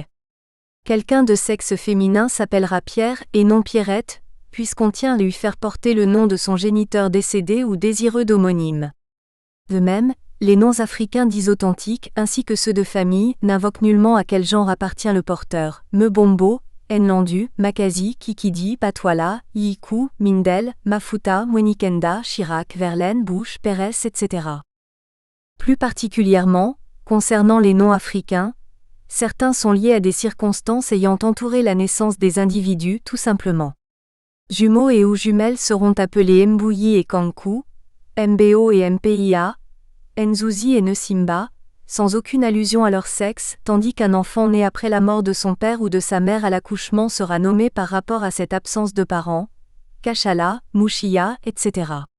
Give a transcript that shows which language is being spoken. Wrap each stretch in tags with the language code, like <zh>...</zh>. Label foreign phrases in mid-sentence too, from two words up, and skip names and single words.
<fr>Quelqu'un de sexe féminin s'appellera Pierre et non Pierrette, puisqu'on tient à lui faire porter le nom de son géniteur décédé ou désireux d'homonyme. De même, les noms africains dits authentiques ainsi que ceux de famille n'invoquent nullement à quel genre appartient le porteur. Mbombo, Nlandu, Makazi, Kikidi, Patwala, Yiku, Mindel, Mafuta, Mwenikenda, Chirac, Verlaine, Bush, Pérez, etc. Plus particulièrement, concernant les noms africains, certains sont liés à des circonstances ayant entouré la naissance des individus tout simplement. Jumeaux et ou jumelles seront appelés Mbouyi et Kankou, Mbo et Mpia, Nzuzi et Nsimba, sans aucune allusion à leur sexe, tandis qu'un enfant né après la mort de son père ou de sa mère à l'accouchement sera nommé par rapport à cette absence de parents, Kachala, Mouchia, etc.</fr>